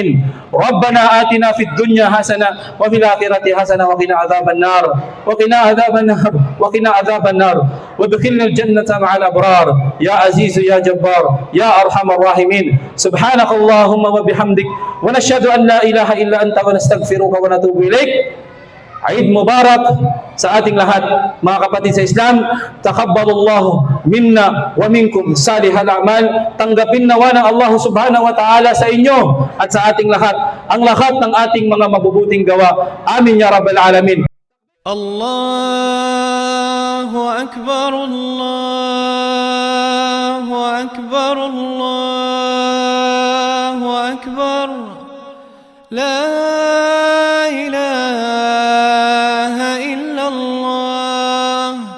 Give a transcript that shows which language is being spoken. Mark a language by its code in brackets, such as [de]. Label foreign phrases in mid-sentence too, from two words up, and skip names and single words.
[ar] ربنا آتنا في الدنيا حسنة وفي الآخرة حسنة وقنا عذاب النار وقنا عذاب النار وادخلنا الجنة مع الأبرار يا عزيز يا جبار يا أرحم الراحمين. سبحانك اللهم وبحمدك ونشهد أن لا إله إلا أنت ونستغفرك ونتوب إليك. [tl] Eid Mubarak sa ating lahat, mga kapatid sa Islam. [ar] تقبل الله منا ومنكم صالح الأعمال. [tl] Tanggapin nawa ng Allah [ar] سبحانه وتعالى [tl] sa inyo at sa ating lahat ang lahat ng ating mga mabubuting gawa. [ar] آمين يا رب العالمين. الله أكبر، الله أكبر، الله أكبر. لا إله إلا الله.